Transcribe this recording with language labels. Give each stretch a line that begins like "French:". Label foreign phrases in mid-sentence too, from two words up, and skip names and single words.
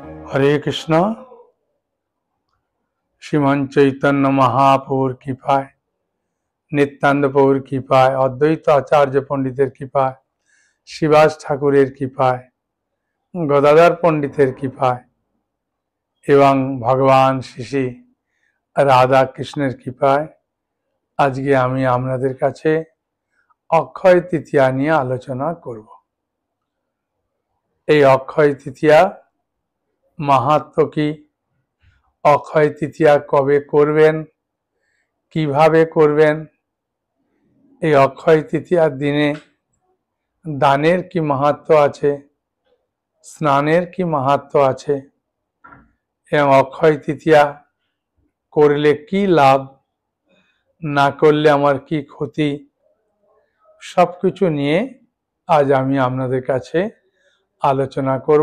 Bangla: হরে কৃষ্ণা। শ্রীমান চৈতন্য মহাপ্রভুর কৃপায়, নিত্যানন্দ প্রভুর কৃপায়, অদ্বৈত আচার্য পণ্ডিতের কৃপায়, শিবাস ঠাকুরের কৃপায়, গদাধর পণ্ডিতের কৃপায় এবং ভগবান শ্রী শ্রী রাধা কৃষ্ণের কৃপায় আজকে আমি আপনাদের কাছে অক্ষয় তৃতীয়া নিয়ে আলোচনা করব। এই অক্ষয় তৃতীয়া মাহাত্ম্য কি, অক্ষয় তৃতীয়া কবে করবেন, কিভাবে করবেন, এই অক্ষয় তৃতীয়ার দিনে দানের কি মাহাত্ম্য আছে, স্নানের কি মাহাত্ম্য আছে এবং অক্ষয় তৃতীয়া করলে কি লাভ, না করলে আমার কি ক্ষতি, সবকিছু নিয়ে আজ আমি আপনাদের কাছে আলোচনা করব।